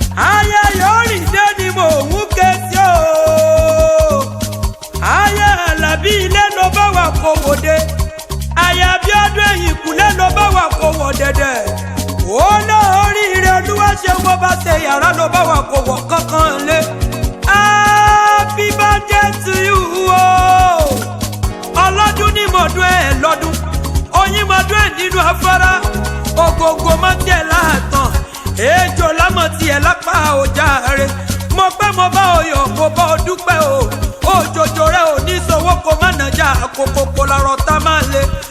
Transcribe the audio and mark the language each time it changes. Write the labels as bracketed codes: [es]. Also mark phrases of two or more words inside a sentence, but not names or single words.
[yo] Ayé yóò rìn dé ni mò ń ké sí o. Ayé Àlàbí, ilé ló bá wà kó wò dé. Ayé Abíọ́dún, Ẹ̀yìnkùlé ló bá wà kó wò dẹ̀dẹ̀. Olóríire, Olúwa ṣe mo bá ṣe yàrá ló bá wà kó wọ̀ kankan lé. [en] Happy birthday to you o. [yo] Ọlọ́dún ní mọ̀dún ẹ̀ lọ́dún. Oyin mọ̀dún ẹ̀ nínú afárá. Ògògò mọ́ tiẹ̀ láàtàn. Ejò lámọ̀ tiẹ̀ lápá ọjà rẹ̀. Mo pẹ́ mo bá ọ yọ̀, mo bá ọ dúpẹ́ o. Òjòjò rẹ̀ ò ní sowó kó má nàjà kòkòkò lọ́rọ̀ tá máa le.